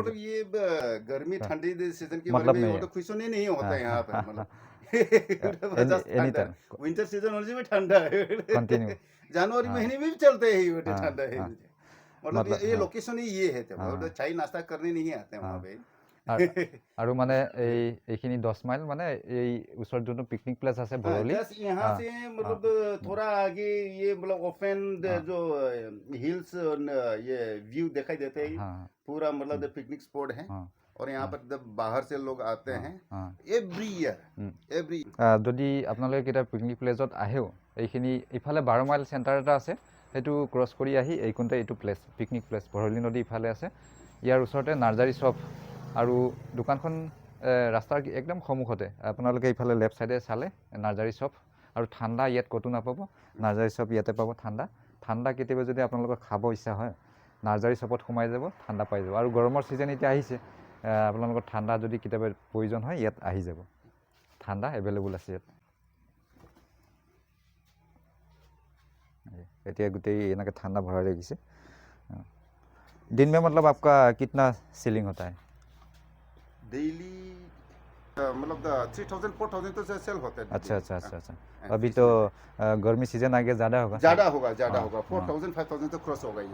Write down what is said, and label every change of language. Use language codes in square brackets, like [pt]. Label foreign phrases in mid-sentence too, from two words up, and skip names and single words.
[hi] मतलब ये गर्मी ठंडी सीजन के मतलब बारे में नहीं वो तो खुशों नहीं होता है यहाँ पर मतलब [en] any time winter season [hi] होने से भी ठंडा है कंटिन्यू जनवरी महीने में भी चलते हैं ये ठंडा है मतलब मतलब ये लोकेशन ही ये है मतलब चाय नाश्ता करने नहीं आते हैं वहाँ पे [as] আৰু মানে এইখিনি 10 মাইল মানে এই ওচৰত যোনটো [en] picnic place [as] আছে ভৰলি [hi] यहाँ से मतलब थोड़ा आगे ये मतलब ओपन जो हिल्स ये व्यू दिखाई देते हैं पूरा मतलब [en] picnic spot [hi] है और यहाँ पर जब बाहर से लोग आते हैं [en] every year [as] যদি আপোনালোকে কেতিয়া [en] picnic place [as] আহেও এইখিনি ইফালে 12 মাইল চেণ্টাৰ এটা আছে সেইটো ক্ৰছ কৰি আহি এইখনতে এইটো প্লেস [en] picnic place [as] ভৰলি নদী ইফালে আছে ইয়াৰ ওচৰতে [en] nursery shop [as] আৰু দোকানখন ৰাস্তাৰ একদম সন্মুখতে আপোনালোকে ইফালে [en] left side [as] চালে [en] nursery shop [as] আৰু ঠাণ্ডা ইয়াত কতো নাপাব [en] nursery shop [as] ইয়াতে পাব ঠাণ্ডা কেতিয়াবা যদি আপোনালোকৰ খাব ইচ্ছা হয় [en] nursery shop [as] সোমাই যাব ঠাণ্ডা পাই যাব আৰু গৰমৰ সিজন এতিয়া আহিছে আপোনালোকৰ ঠাণ্ডা যদি কেতিয়াবা প্ৰয়োজন হয় ইয়াত আহি যাব ঠাণ্ডা এভেইলেবল আছে ইয়াত এতিয়া গোটেই এনেকৈ ঠাণ্ডা ভৰাই ৰাখিছে [hi] दिन में मतलब आपका कितना सेलिंग होता है डेली मतलब 3000-4000 तो सेल होता है अच्छा अभी तो गर्मी सीजन आगे ज़्यादा होगा 4000-5000 तो क्रॉस होगा